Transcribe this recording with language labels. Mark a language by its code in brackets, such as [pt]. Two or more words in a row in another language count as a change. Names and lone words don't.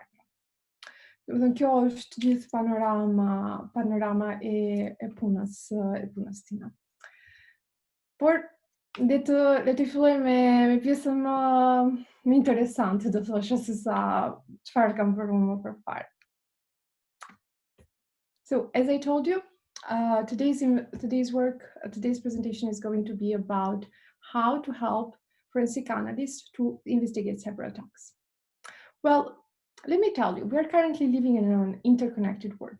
[sq] Kjo është gjithë panorama e punës time. Por le të filloj me pjesën më interesante, do thosha, se sa çfarë kam bërë më përpara. [en] So, as I told you, Today's presentation is going to be about how to help forensic analysts to investigate cyber attacks. Well, let me tell you, we are currently living in an interconnected world.